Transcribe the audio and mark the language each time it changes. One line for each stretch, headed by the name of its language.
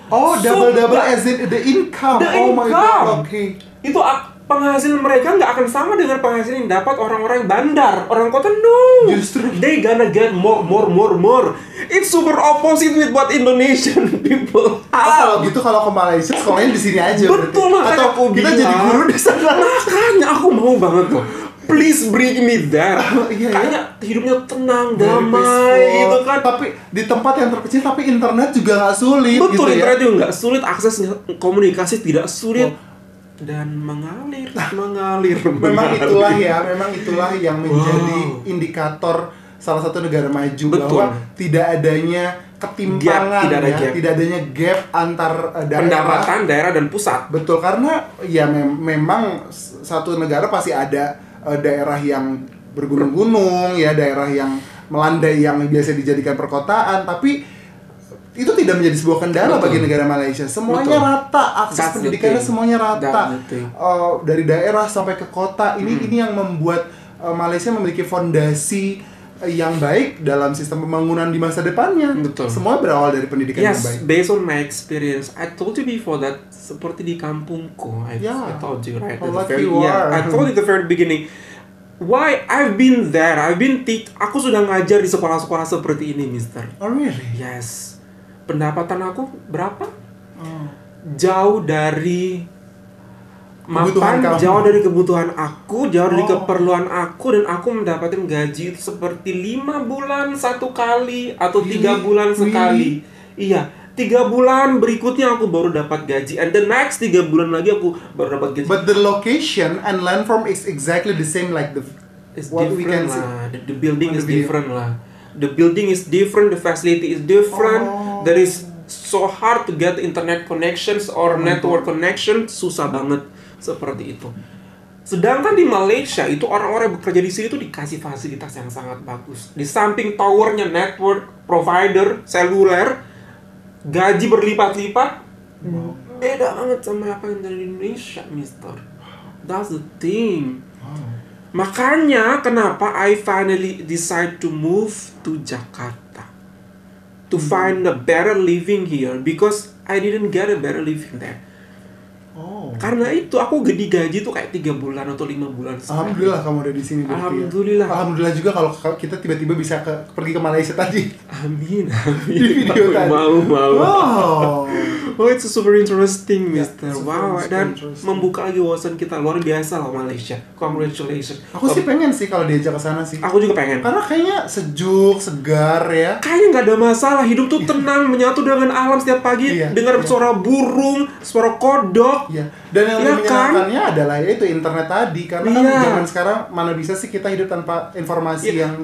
English: Oh, double as in the income. My God. Okay.
Indonesian: Itu penghasilan mereka nggak akan sama dengan penghasilan yang dapat orang-orang bandar, orang kota.
English: No,
Indonesian: justru
English: they gonna get more. It's super opposite with what Indonesian people have.
Indonesian: Kalau gitu, kalau ke Malaysia sekolahnya di sini aja. Betul, makanya atau kita jadi guru di sana. Makanya aku mau banget tuh.
English: Please bring me there.
Indonesian: Kayaknya hidupnya tenang, damai gitu kan. Tapi di tempat yang terkecil, tapi internet juga nggak sulit. Betul, gitu internet ya? juga nggak sulit, akses komunikasi tidak sulit. Dan mengalir. Memang itulah yang menjadi indikator salah satu negara maju. Betul. Bahwa tidak adanya ketimpangan, tidak adanya gap antar pendapatan daerah dan pusat. Betul, karena ya memang satu negara pasti ada daerah yang bergunung-gunung, ya daerah yang melandai yang biasa dijadikan perkotaan, tapi itu tidak menjadi sebuah kendala bagi negara Malaysia. Semuanya rata, akses pendidikannya semuanya rata. Dari daerah sampai ke kota. Ini yang membuat Malaysia memiliki fondasi yang baik dalam sistem pembangunan di masa depannya. Betul. Semua berawal dari pendidikan yang baik.
English: Based on my experience, I told you before that
Indonesian: seperti di kampungku.
English: I told you right. I told you at the very beginning. Why I've been there,
Indonesian: aku sudah ngajar di sekolah-sekolah seperti ini, Mister.
English: Oh really?
Indonesian: Yes. Pendapatan aku berapa? Jauh dari mapan, jauh dari kebutuhan aku, jauh dari keperluan aku, dan aku mendapatkan gaji itu seperti 5 bulan satu kali atau 3 bulan sekali. Iya, 3 bulan berikutnya aku baru dapat gaji,
English: and the next
Indonesian: 3 bulan lagi aku baru dapat gaji.
English: But the location and landform is exactly the same like what we can see. The building is different lah. The building is different, the facility is different. There is so hard to get internet connections or network connection,
Indonesian: susah banget seperti itu. Sedangkan di Malaysia itu orang-orang yang bekerja di sini itu dikasih fasilitas yang sangat bagus. Di samping towernya network provider seluler, gaji berlipat-lipat. Beda banget sama apa yang dari Indonesia, Mister.
English: That's the thing.
Indonesian: Makanya kenapa
English: I finally decide to move to Jakarta. To find a better living here, because I didn't get a better living there.
Indonesian: Karena itu aku digaji tuh kayak 3 bulan atau 5 bulan sekali. Alhamdulillah kamu ada di sini. Alhamdulillah. Alhamdulillah juga kalau kita tiba-tiba bisa pergi ke Malaysia tadi. Amin. Di video tadi. Mau.
English: Oh, it's super interesting, Mister.
Indonesian: Wow, dan membuka lagi wawasan kita. Luar biasa lah Malaysia. Congratulations. Aku sih pengen sih kalau diajak ke sana sih. Aku juga pengen. Karena kayaknya sejuk, segar ya. Kayaknya nggak ada masalah. Hidup tuh tenang, menyatu dengan alam setiap pagi. Dengar suara burung, suara kodok. Dan yang lebih menyenangkannya adalah itu internet tadi. Karena kan zaman sekarang mana bisa sih kita hidup tanpa informasi yang